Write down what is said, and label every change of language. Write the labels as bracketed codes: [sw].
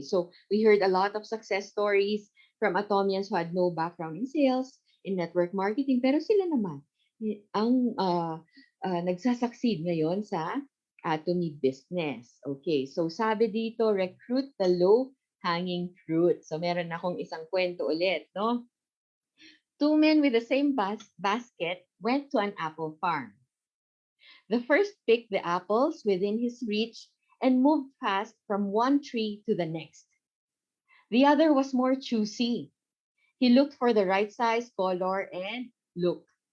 [en] So we heard a lot of success stories from Atomians who had no background in sales, in network marketing, [tl] pero sila naman ang nagsasucceed ngayon sa Atomy business. [en] Okay, so [tl] sabi dito, [en] recruit the low-hanging fruit. [tl] So meron akong isang kwento ulit, no? [en] Two men with the same basket went to an apple farm. The first picked the apples within his reach and moved fast from one tree to the next. The other was more choosy. He looked for the right size, color, and look.